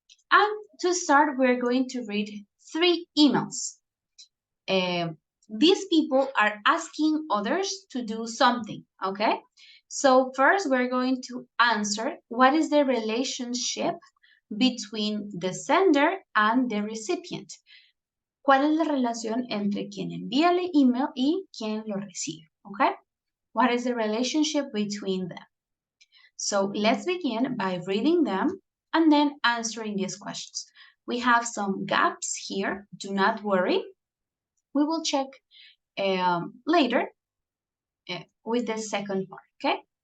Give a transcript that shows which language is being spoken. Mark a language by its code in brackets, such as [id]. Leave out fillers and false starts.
[en] And to start, we're going to read 3 emails. These people are asking others to do something, okay? So first, we're going to answer what is the relationship between the sender and the recipient. [es] ¿Cuál es la relación entre quien envía el email y quien lo recibe? [en] Okay? What is the relationship between them? So let's begin by reading them and then answering these questions. We have some gaps here. Do not worry. We will check later with the second part, okay?